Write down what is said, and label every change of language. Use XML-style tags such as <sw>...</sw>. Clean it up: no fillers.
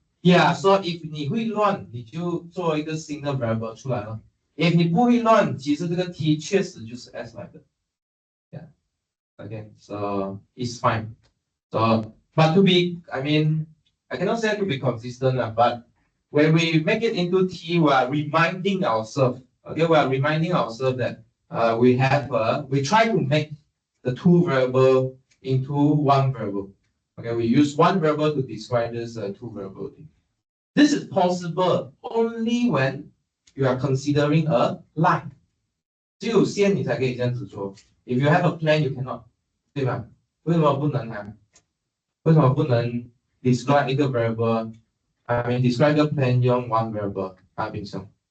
<en>Yeah, so if</en> <zh>你会乱，你就做一个新的 variable 出来了。</zh> <en>If</en> <zh>你不会乱，其实这个 t 确实就是 s 来的。</zh> <en>Yeah. Okay, so it's fine. So, but to be, I mean, I cannot say to be consistent, but when we make it into t, we are reminding ourselves. Okay, we are reminding ourselves that we try to make the two variable into one variable. Okay, we use one variable to describe this two variable thing. This is possible only when you are considering a line.</en> <zh>只有线你才可以这样子做。</zh> <en>If you have a plan, you cannot，</en> <zh>对吧？为什么不能啊？为什么不能 describe 一个 variable？</zh> <en>I mean describe</en> <zh>一个 plan 用 one variable 啊，冰兄。</zh>